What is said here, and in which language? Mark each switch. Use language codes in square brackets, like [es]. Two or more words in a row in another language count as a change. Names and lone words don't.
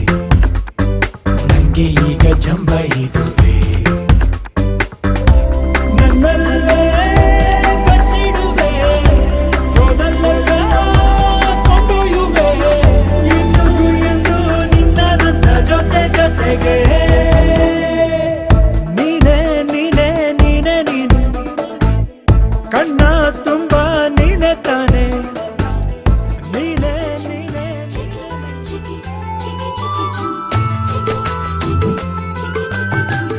[kn] ನಂಗೆ ಈಗ ಜಂಬ ಇದುವೆ ನನ್ನಲ್ಲೇ ಬಚ್ಚಿಡುವೆ ಹೋದಲ್ಲೆಲ್ಲ ಕೊಂಡೊಯ್ಯುವೆ ಎಂದು ಎಂದು ನಿನ್ನ ನನ್ನ ಜೊತೆ ಜೊತೆಗೆ ನೀನೇ ನೀನೇ ನೀನೇ ನೀನೆ ಕಣ್ಣ ತುಂಬ ನೀನೆ ತಾನೆ ನೀನೇ ನೀನೇ [en] Chicky, chicky, chicky, choo. Chicky, chicky, chicky, chicky, choo.